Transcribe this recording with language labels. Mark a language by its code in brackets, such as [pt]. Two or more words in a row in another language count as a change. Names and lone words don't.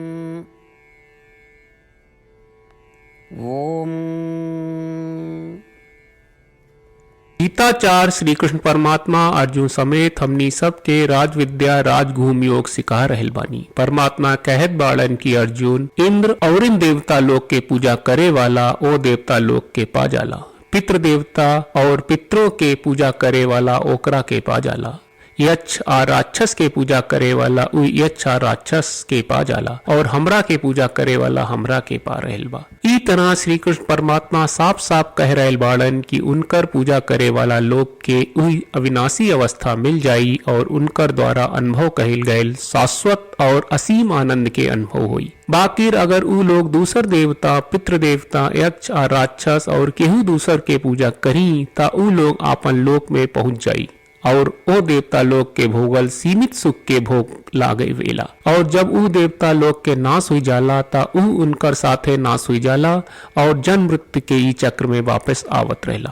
[bho] ओम। गीताचार्य श्री कृष्ण परमात्मा अर्जुन समेत हमनी सबके राजविद्या राजगुहम योग सिखा रहल बानी। परमात्मा कहत बाड़न की अर्जुन इंद्र और इन देवता लोक के पूजा करे वाला ओ देवता लोक के पा जाला, पितृ देवता और पितरों के पूजा करे वाला ओकरा के पा जाला, यक्ष आ राक्षस के पूजा करे वाला उ यक्ष आ राक्षस के पा जाला और हमरा के पूजा करे वाला हमरा के पा रहल बा। ई तरह श्री कृष्ण परमात्मा साफ साफ कह रहल बाड़न कि उनकर पूजा करे वाला लोग के उही अविनाशी अवस्था मिल जाई और उनकर द्वारा अनुभव कहल गयल शाश्वत और असीम आनंद के अनुभव हुई। बाकिर अगर उ लोग दूसर देवता पितृ देवता यक्ष आ राक्षस और केहू दूसर के पूजा करी ता उ लोग आपन लोक में पहुंच जाई और ओ देवता लोक के भोगल सीमित सुख के भोग लागे वेला। और जब उ देवता लोक के नाश हुई जाला ता उ उनकर साथे नाश हुई जाला और जन्म मृत्यु के ई चक्र में वापस आवत रहेला।